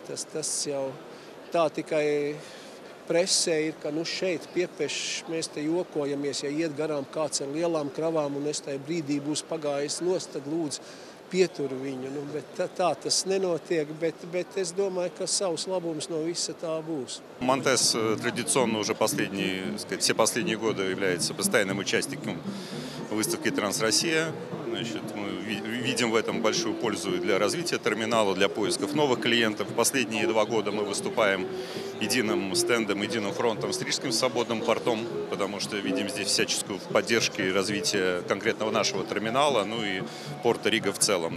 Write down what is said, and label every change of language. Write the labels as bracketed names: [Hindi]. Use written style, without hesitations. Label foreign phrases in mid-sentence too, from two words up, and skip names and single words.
[Latvian] Tas jau tā tikai presē ir, ka šeit piepešs, mēs te jokojamies, ja iet garām kāds ar lielām kravām un es tajā brīdī būs pagājis nost, tad lūdzu pietur viņu. Bet tā tas nenotiek, bet es domāju, ka savs labums no visa tā būs. [Russian] Montes традиционно уже все последние годы является постоянным участником выставки «Трансроссия». Значит, мы видим в этом большую пользу и для развития терминала, для поисков новых клиентов. Последние 2 года мы выступаем единым стендом, единым фронтом с Рижским свободным портом, потому что видим здесь всяческую поддержку и развитие конкретного нашего терминала, ну и порта Рига в целом.